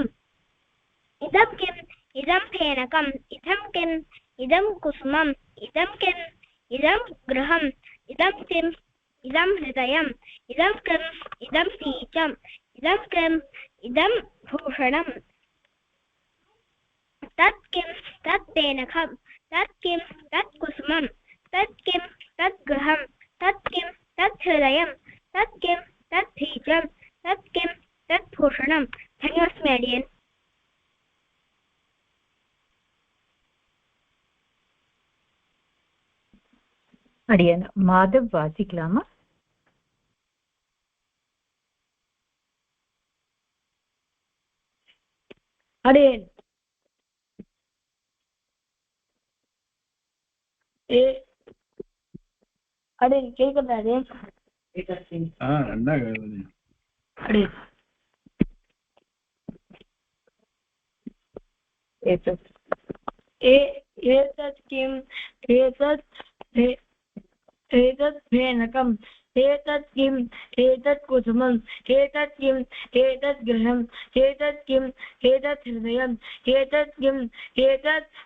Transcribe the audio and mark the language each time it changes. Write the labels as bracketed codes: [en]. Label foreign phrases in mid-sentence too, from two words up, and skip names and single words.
[sa] इदं किम् इदं फेनकम् इदं किम् इदं कुसुमम् इदं किम् इदं गृहम् इदं किम् इदं हृदयम् इदं किम् इदं बीजम् इदं किम् इदं भूषणम्. तत् किम् तत् फेनकम् तत् किम् तत् कुसुमम् तत् किम् तत् गृहम् तत् किम् तत् हृदयम् तत् किम् तत् बीजम् तत् किम् तत् भूषणम्. धन्योऽस्मि. अडियन् [ta] அடியேன் மாதவ் வாசிக்கலாமா? அடியேன் அடியேன் கேட்குதா? அடியேன் அடியேன் [sa] एतत् किम् एतत् फेनकम् एतत् किम् एतत् कुसुमम् एतत् किम् एतत् गृहम् एतत् किम् एतत् हृदयम् एतत् किम् एतत्